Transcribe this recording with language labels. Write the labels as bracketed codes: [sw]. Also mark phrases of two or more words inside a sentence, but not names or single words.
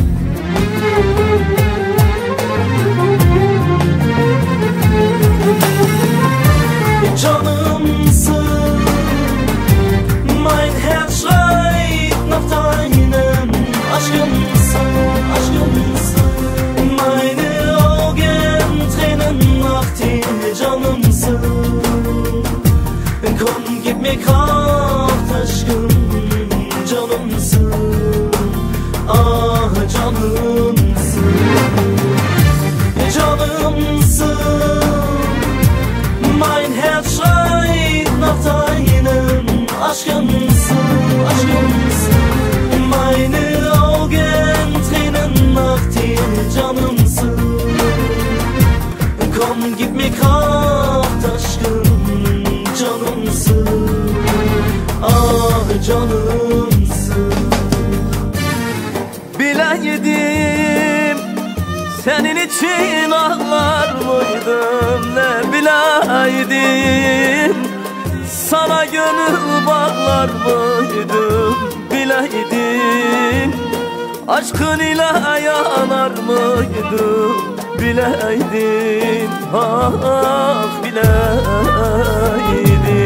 [de] Canımsın, mein Herz schreit nach deinem [tr] aşkımsın, aşkımsın. [de] Meine Augen tränen nach dir, canımsın. Komm, gib mir Kraft, [tr] aşkım, canımsın. Ah, canımsın, canımsın. [de] Mein Herz schreit nach deinem [tr] aşkımsın, aşkımsın. [de] Meine Augen tränen nach dir, canımsın. Komm, gib mir Kraft, [tr] aşkım, canımsın. Ah, canımsın. Bileydim senin için ağlar mıydım, ne bileydim sana gönül bağlar mıydım, bileydim aşkın ile yanar mıydım, bileydim, ah bileydim.